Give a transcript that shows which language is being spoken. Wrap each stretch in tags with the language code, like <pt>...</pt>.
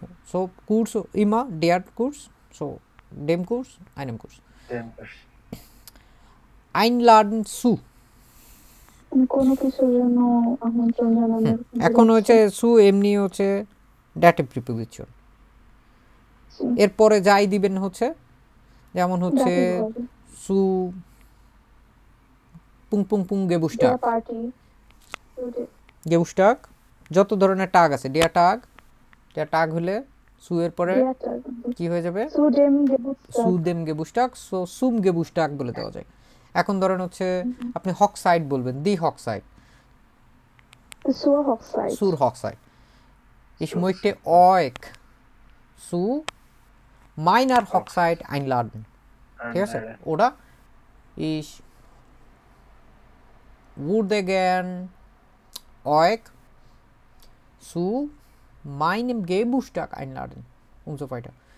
<de>so Kurs immer der Kurs, so dem Kurs, einem Kurs, einladen zu,</de> <bn>কোনো কিছুর জন্য আমন্ত্রণ জানানোর। এখন হচ্ছে সু এমনি হচ্ছে ডেটিভ প্রিপোজিশন, এরপরে যাই দিবেন হচ্ছে, যেমন হচ্ছে সু পুং পুং পুং গেবুস্টাক, গেবুস্টাক, যত ধরনের টাগ আছে, ডিয়া টাগ হলে সু এর পরে কি হয়ে যাবে, সুদেম গেবুস্টাক, সো সুম গেবুস্টাক বলে দেওয়া যায়। এখন ধরেন হচ্ছে আপনি হক সাইড বলবেন, দি হক সাইড, সুর হক side.</bn> <de>ich möchte euch zu meiner Hochzeit einladen, ঠিক আছে? oder ich würde gern euch zu meinem Geburtstag einladen und so weiter.</de>